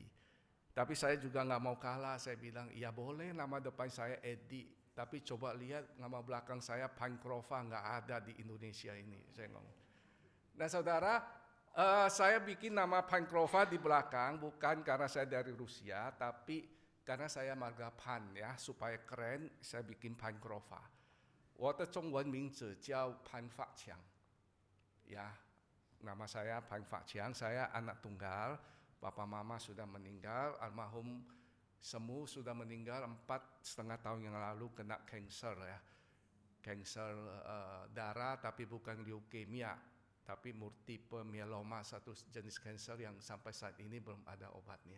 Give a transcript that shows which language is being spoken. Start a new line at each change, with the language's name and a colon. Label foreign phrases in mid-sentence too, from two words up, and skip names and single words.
Indonesian: Tapi saya juga nggak mau kalah, saya bilang iya boleh nama depan saya Edi, tapi coba lihat nama belakang saya Pankrova, nggak ada di Indonesia ini, saya ngomong. Nah saudara, saya bikin nama Pankrova di belakang bukan karena saya dari Rusia, tapi karena saya marga Pan ya, supaya keren saya bikin Pankrova.
Chinese: 我的中文名字叫潘发强,
Indonesian: ya, nama saya Pan Fak Chiang, saya anak tunggal, papa mama sudah meninggal, almarhum Semu sudah meninggal 4,5 tahun yang lalu kena kanker ya, kanker darah tapi bukan leukemia, tapi
English: multiple myeloma,
Indonesian: satu jenis kanker yang sampai saat ini belum ada obatnya.